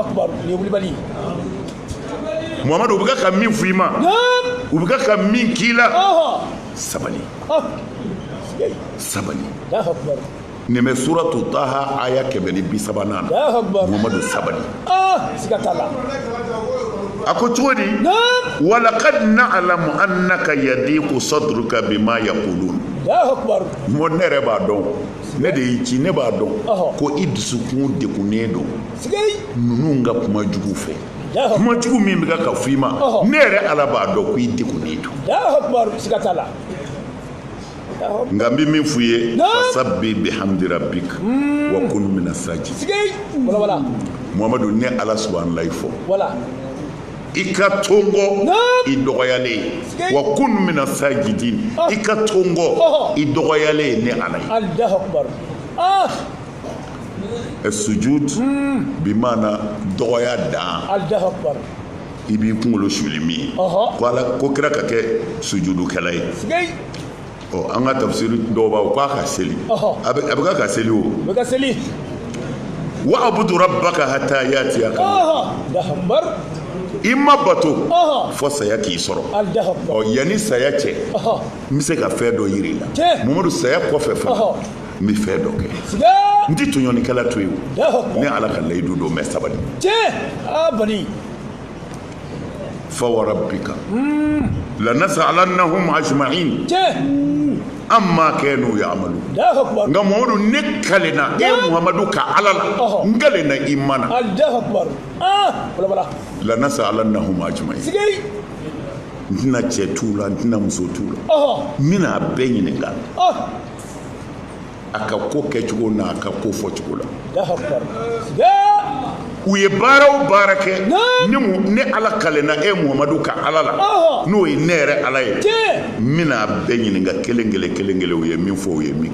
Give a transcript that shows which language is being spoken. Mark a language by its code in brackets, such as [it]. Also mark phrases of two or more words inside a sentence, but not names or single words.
[bm] Muhamadu u bɛ ka min f'i ma u bɛ ka min k'i la sabali nin bɛ suratu Taha aya 130 na Muhamadu sabali a ko cogo di [ar] ولقد نعلم أنك يضيق صدرك بما يقولون الله أكبر. [bm] Mo ne yɛrɛ b'a dɔn ne de y'i ci ne b'a dɔn ko i dusukun degunnen don ninnu ka kuma jugu fɛ kuma jugu min bɛ ka fɔ i ma ne yɛrɛ Ala b'a dɔn ko i degunnen don. [ar] الله أكبر, [bm] siga t'a la. Nka n bɛ min f'u ye [ar] فسبح بحمد ربك وكن من الساجدين. [bm] Wala. Muhamadu ne Ala subahana la i fɔ. Wala. I ka tongo i dɔgɔyalen [ar] وكن من الساجدين. [bm] I ka tongo i dɔgɔyalen ne Ala ye. [ar] الله أكبر. [bm] Sujud bimana dɔgɔya dan. [ar] الله أكبر. [bm] I b'i kunkolo suli min ye ko kira ka kɛ sujudukɛla ye. An ka tafsiri dɔw b'a k'a ka seli a bɛ ka seli o. Bɛ ka seli. [ar] واعبد ربك حتى يأتيك. الله أكبر. [bm] I ma bato fo saya k'i sɔrɔ. [ar] الله أكبر. [bm] Yani saya cɛ n bɛ se ka fɛn dɔ yir'i la. Mamadu saya kɔfɛ fana n bɛ fɛn dɔ kɛ. N tɛ tɔɲɔnikɛla to yen o. Ne Ala ka layidu don mɛ sabali. Bani. [ar] فوربك لنسألنهم أجمعين عما كانوا يعملون. [bm] Nka Mamadu ne kalena Muhamadu ka Ala la n kalena i mana. [ar] الله أكبر. لنسألنهم أجمعين. [bm] N tɛna cɛ t'u la n tɛna muso t'u la n bɛna a bɛɛ ɲininka a ka ko kɛcogo n'a ka ko fɔcogo la. U ye baara o baara kɛ ne Ala kalena Muhamadu ka Ala la n'o ye ne yɛrɛ Ala ye n bɛna a bɛɛ ɲininka kelen kelen u ye min fɔ u ye min kɛ.